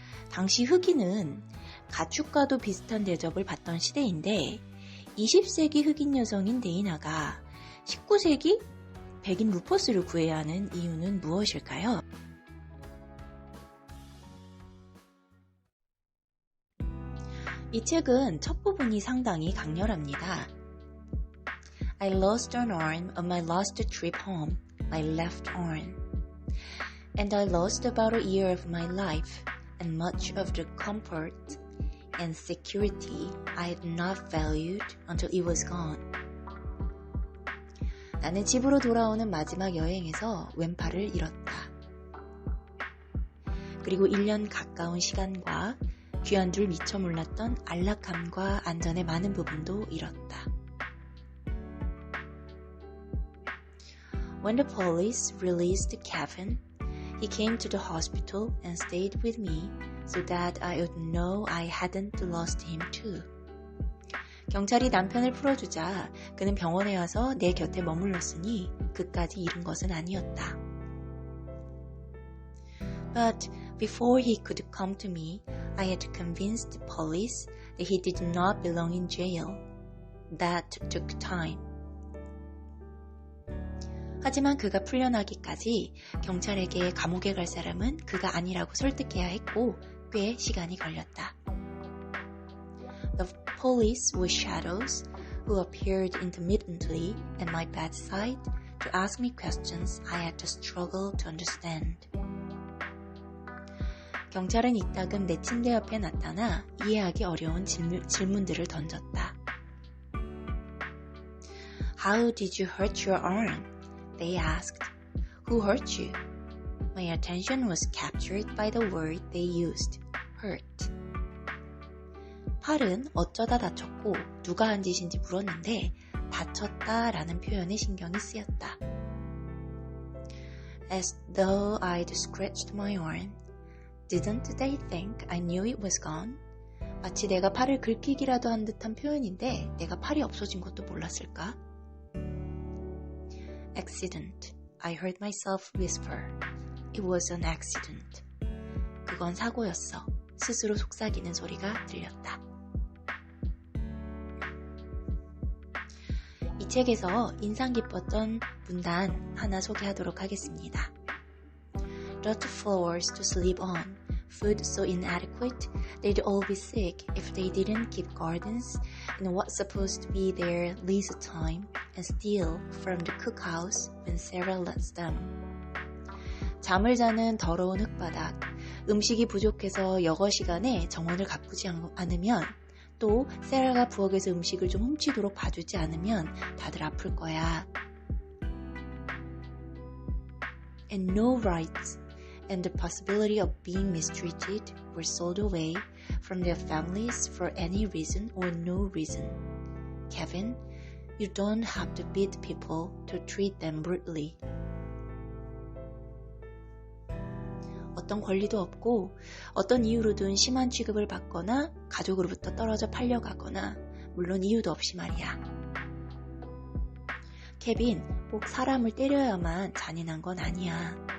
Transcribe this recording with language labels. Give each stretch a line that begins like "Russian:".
Korean: 당시 흑인은 가축과도 비슷한 대접을 받던 시대인데 20세기 흑인 여성인 데이나가 19세기 백인 루퍼스를 구해야 하는 이유는 무엇일까요? 이 책은 첫 부분이 상당히 강렬합니다.
English: I lost an arm on my last trip home, my left arm. And I lost about a year of my life and much of the comfort and security I had not valued until it was gone.
Korean: 나는 집으로 돌아오는 마지막 여행에서 왼팔을 잃었다. 그리고 1년 가까운 시간과 귀한 줄 미처 몰랐던 안락함과 안전의 많은 부분도 잃었다.
English: When the police released Kevin, he came to the hospital and stayed with me so that I would know I hadn't lost him too.
Korean: 경찰이 남편을 풀어주자 그는 병원에 와서 내 곁에 머물렀으니 그까지 잃은 것은 아니었다.
English: But before he could come to me, I had convinced the police that he did not belong in jail. That took time.
Korean: 하지만 그가 풀려나기까지 경찰에게 감옥에 갈 사람은 그가 아니라고 설득해야 했고 꽤 시간이 걸렸다.
English: The police were shadows who appeared intermittently at my bedside to ask me questions I had to struggle to understand.
Korean: 경찰은 이따금 내 침대 옆에 나타나 이해하기 어려운 질문들을 던졌다.
English: How did you hurt your arm? They asked. Who hurt you? My attention was captured by the word they used, hurt.
Korean: 팔은 어쩌다 다쳤고 누가 한 짓인지 물었는데 다쳤다라는 표현에 신경이 쓰였다.
English: As though I'd scratched my arm, Didn't they think I knew it was gone?
Korean: 마치 내가 팔을 긁히기라도 한 듯한 표현인데 내가 팔이 없어진 것도 몰랐을까?
English: Accident. I heard myself whisper. It was an accident.
Korean: 그건 사고였어. 스스로 속삭이는 소리가 들렸다. 이 책에서 인상 깊었던 문단 하나 소개하도록 하겠습니다.
English: Dirt floors to sleep on, food so inadequate, they'd all be sick if they didn't keep gardens in what's supposed to be their leisure time and steal from the cookhouse when Sarah lets them.
Korean: 잠을 자는 더러운 흙바닥, 음식이 부족해서 여거 시간에 정원을 가꾸지 않으면 또 세라가 부엌에서 음식을 좀 훔치도록 봐주지 않으면 다들 아플 거야.
English: And no rights and the possibility of being mistreated were sold away from their families for any reason or no reason. Kevin, you don't have to beat people to treat them brutally.
Korean: 어떤 권리도 없고 어떤 이유로든 심한 취급을 받거나 가족으로부터 떨어져 팔려가거나 물론 이유도 없이 말이야. 케빈, 꼭 사람을 때려야만 잔인한 건 아니야.